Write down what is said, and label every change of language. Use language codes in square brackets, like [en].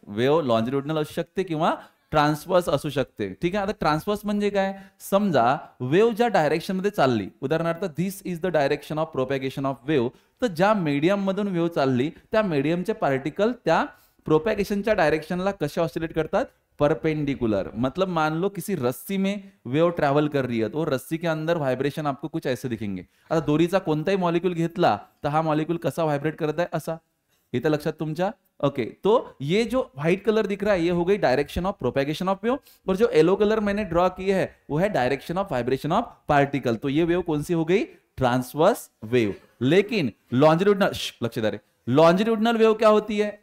[mr] Wave longitudinal असू शकते किंवा ट्रान्सवर्स असू शकते. ठीक आहे. आता ट्रान्सवर्स म्हणजे काय? समजा वेव्ह ज्या डायरेक्शन मध्ये चालली, उदाहरणार्थ [en] this is the direction of propagation of wave, [mr] तर ज्या मीडियम मधून वेव्ह चालली त्या मीडियमचे पार्टिकल त्या प्रोपॅगेशनच्या डायरेक्शनला कसे ऑसिलेट करतात? परपेंडिकुलर. [hi] मतलब मान लो किसी रस्सी में वेव ट्रैवल कर रही है तो रस्सी के अंदर वाइब्रेशन आपको कुछ ऐसे दिखेंगे. [mr] आता दोरीचा कोणताही मॉलिक्यूल घेतला तर हा मॉलिक्यूल कसा व्हायब्रेट करत आहे? असा. इथं लक्षात तुमच्या? [hi] ओके, तो ये जो व्हाइट कलर दिख रहा है ये हो गई direction of propagation of wave, और जो येलो कलर मैंने ड्रॉ की है वो है direction of vibration of particle. तो ये वेव कौन सी हो गई? Transverse wave. लेकिन लॉन्जिट्यूडनल, लक्ष्य दारे, लॉन्जिट्यूडनल वेव क्या होती है?